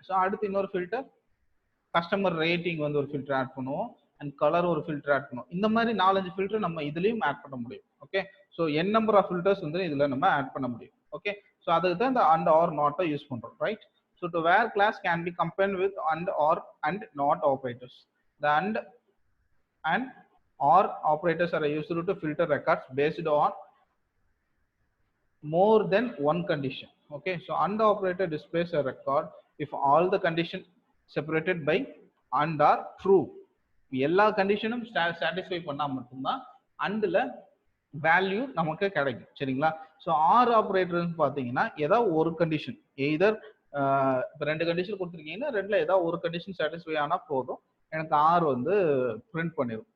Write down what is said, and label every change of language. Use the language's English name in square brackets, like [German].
[Tamil] So அடுத்து இன்னொரு filter customer rating வந்து ஒரு ஃபில்டர் ஆட் பண்ணுவோம், அண்ட் கலர் ஒரு ஃபில்டர் ஆட் பண்ணுவோம். இந்த மாதிரி 4-5 ஃபில்டர் நம்ம இதுலேயும் ஆட் பண்ண முடியும். Okay, so N number of filters வந்து இதில் நம்ம ஆட் பண்ண முடியும். ஓகே, ஸோ அதுக்கு தான் இந்த அண்ட் ஆர் நாட்டை யூஸ் பண்ணுறோம், right. [English] So to where clause can be combined with and or and not operators. The and or operators are used to filter records based on more than one condition. Okay, so and operator displays a record if all the conditions separated by and are true. [Tamil] எல்லா கண்டிஷனும் satisfy பண்ணா மட்டும்தான் அண்ட்ல value நமக்கு கிடைக்கும், சரிங்களா. So R ஆப்ரேட்டர்னு பார்த்தீங்கன்னா ஏதாவது ஒரு condition, either இப்போ 2 கண்டிஷன் கொடுத்துருக்கீங்கன்னா 2ல ஏதாவது ஒரு கண்டிஷன் சாட்டிஸ்ஃபை ஆனால் போதும், எனக்கு ஆர் வந்து பிரிண்ட் பண்ணிடும்.